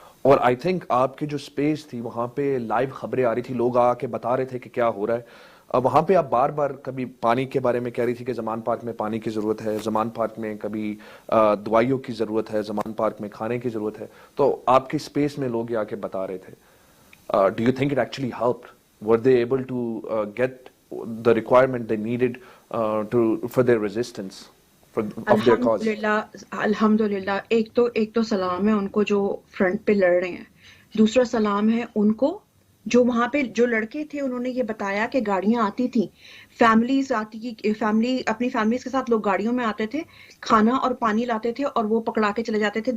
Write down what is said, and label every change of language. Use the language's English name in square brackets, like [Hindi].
[Urdu] اور I think آپ کی جو سپیس تھی وہاں پہ لائیو خبریں آ رہی تھی, لوگ آ کے بتا رہے تھے کہ کیا ہو رہا ہے. وہاں پہ آپ بار بار کبھی پانی کے بارے میں کہہ رہی تھی کہ زمان پارک میں پانی کی ضرورت ہے, زمان پارک میں کبھی دوائیوں کی ضرورت ہے, زمان پارک میں کھانے کی ضرورت ہے. تو آپ کی سپیس میں لوگ آ کے بتا رہے تھے. [English] Do you think it actually helped? Were they able to get the requirement they needed for their resistance of their cause? [Urdu] الحمدللہ. ایک تو سلام ہے ان کو جو فرنٹ پہ لڑ رہے ہیں, دوسرا سلام ہے ان کو جو وہاں پہ جو لڑکے تھے. انہوں نے یہ بتایا کہ گاڑیاں آتی تھیں, اپنی فیملیز کے ساتھ لوگ گاڑیوں میں آتے تھے, کھانا اور پانی لاتے تھے اور وہ پکڑا کے چلے جاتے تھے.